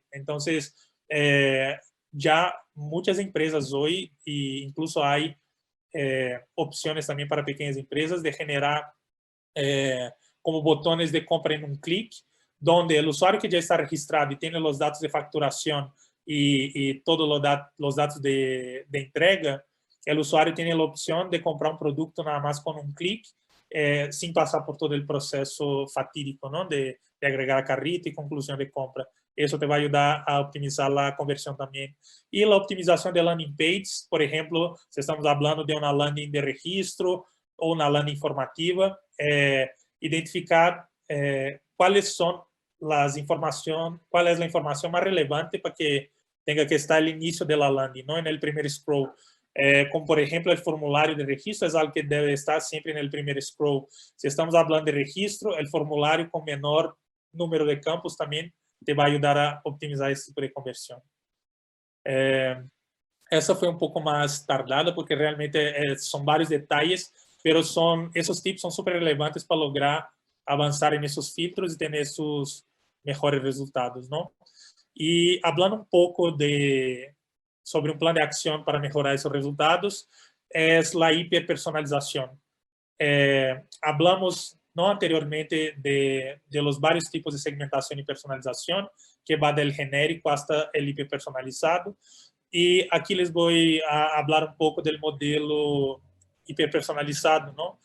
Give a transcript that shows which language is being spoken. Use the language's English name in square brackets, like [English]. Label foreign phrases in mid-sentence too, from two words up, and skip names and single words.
[Spanish] Entonces, ya muchas empresas hoy, e incluso hay opciones también para pequeñas empresas de generar como botones de compra en un clic, donde el usuario que ya está registrado y tiene los datos de facturación y todos los datos de entrega, el usuario tiene la opción de comprar un producto nada más con un clic, sin pasar por todo el proceso fatídico, ¿no? de agregar a carrito y conclusión de compra. Eso te va a ayudar a optimizar la conversión también. Y la optimización de landing pages, por ejemplo, si estamos hablando de una landing de registro o una landing informativa, identificar cuáles son las informaciones, cuál es la información más relevante para que tenga que estar al inicio de la landing, no en el primer scroll. Como por ejemplo el formulario de registro es algo que debe estar siempre en el primer scroll. Si estamos hablando de registro, el formulario con menor número de campos también te va a ayudar a optimizar ese tipo de conversión. [Portuguese] Essa foi um pouco mais tardada, porque realmente são vários detalhes, [Spanish] pero esos [Portuguese] tips são super relevantes para lograr avançar nesses filtros e ter esses melhores resultados, não? E falando um pouco sobre um plano de ação para melhorar esses resultados, é a hiperpersonalização. [Spanish] Hablamos no anteriormente de los varios tipos de segmentación y personalización, que va del genérico hasta el hiperpersonalizado. Y aquí les voy a hablar un poco del modelo hiperpersonalizado, ¿no?